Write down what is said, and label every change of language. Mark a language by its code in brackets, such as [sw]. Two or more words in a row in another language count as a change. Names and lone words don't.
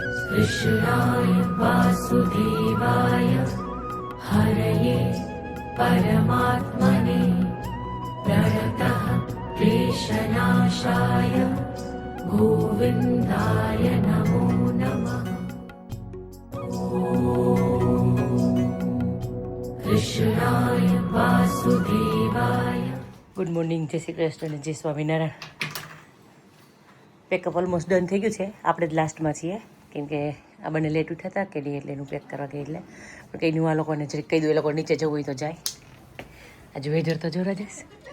[sa] कृष्णाय वासुदेवाय हरये परमात्मने प्रणतः क्लेशनाशाय गोविन्दाय नमो नमः। कृष्णाय वासुदेवाय। [en] good morning, [gu] જય શ્રી કૃષ્ણ અને જય સ્વામિનારાયણ. [en] pack-up almost done [gu] થઈ ગયું છે. આપણે જ લાસ્ટમાં છીએ કેમ કે આ બંને લેટ ઉઠ્યા હતા કે નહીં એટલે એનું પેક કરવા ગઈ એટલે પણ કંઈ નું આ લોકોને જરીક કહી દઉં, એ લોકો નીચે જવું હોય તો જાય. આજે વેધર તો જોરા જશે.